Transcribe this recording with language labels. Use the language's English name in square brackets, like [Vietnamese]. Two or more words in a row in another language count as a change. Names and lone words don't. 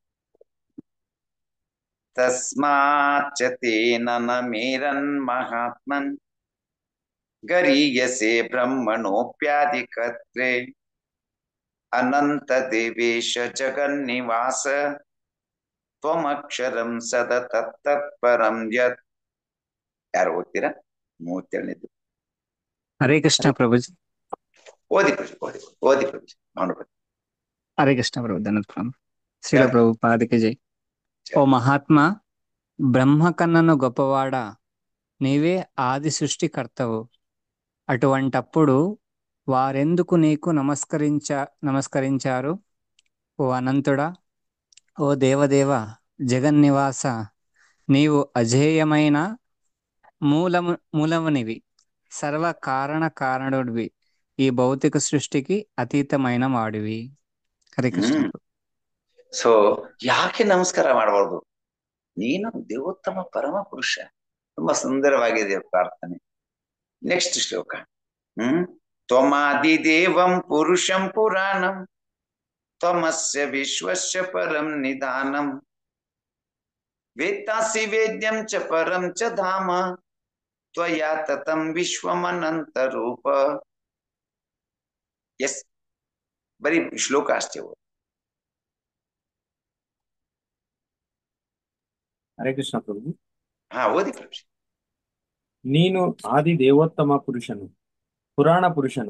[Sanskrit] ತಸ್ಮಾಚ್ಚತೇನ ಮೇರನ್ ಮಹಾತ್ಮನ್ ಗರೀಯಸೆ ಬ್ರಹ್ಮಣೋಪ್ಯಾಧಿಕರ್ತ್ರೇ ಅನಂತ ದೇವೇಶ ಜಗನ್ನಿವಾಸ ತ್ವಮಕ್ಷರಂ ಸದತತ್ಪರಂ ಯತ್. [Kannada] ಯಾರು ಓದ್ತೀರಾ? 37ನೇದು. ಹರೇ ಕೃಷ್ಣ ಪ್ರಭುಜಿ. ಓದಿ ಪ್ರಭುಜಿ. ಹರೇ ಕೃಷ್ಣ ಪ್ರಭು. ಧನ್ಯವಾದ ಶ್ರೀಲ ಪ್ರಭು ಪಾದಕ್ಕೆ ಜೈ. [Telugu] ఓ మహాత్మ, బ్రహ్మ కన్నను గొప్పవాడా, నీవే ఆది సృష్టికర్తవు. అటువంటప్పుడు వారెందుకు నీకు నమస్కరించారు? ఓ అనంతుడా, ఓ దేవదేవ, జగన్నివాస, నీవు అజేయమైన మూలమునివి, సర్వ కారణుడివి, ఈ భౌతిక సృష్టికి అతీతమైన వాడివి. హరే కృష్ణ. [Kannada] ಸೊ ಯಾಕೆ ನಮಸ್ಕಾರ ಮಾಡಬಾರ್ದು? ನೀನು ದೇವೋತ್ತಮ ಪರಮ ಪುರುಷ. ತುಂಬಾ ಸುಂದರವಾಗಿದೆ ಪ್ರಾರ್ಥನೆ. [Sanskrit] ನೆಕ್ಸ್ಟ್ ಶ್ಲೋಕ. ತ್ವಮಾದಿ ದೇವಂ ಪುರುಷಂ ಪುರಾಣಂ ತ್ವಮಸ್ಯ ವಿಶ್ವಸ್ಯ ಪರಂ ನಿಧಾನಂ ವೇತ್ತಾಸಿ ವೇದ್ಯಂ ಚ ಪರಂ ಚ ಧಾಮ ತ್ವಯಾ ತತಂ ವಿಶ್ವಮನಂತ ರೂಪ. [Kannada] ಎಸ್, ಬರೀ ಶ್ಲೋಕ ಅಷ್ಟೇ. ಹರೇ ಕೃಷ್ಣ ಪ್ರಭು. ಓದಿ ಪ್ರಭು. ನೀನು ಆದಿ ದೇವೋತ್ತಮ ಪುರುಷನು, ಪುರಾಣ ಪುರುಷನು.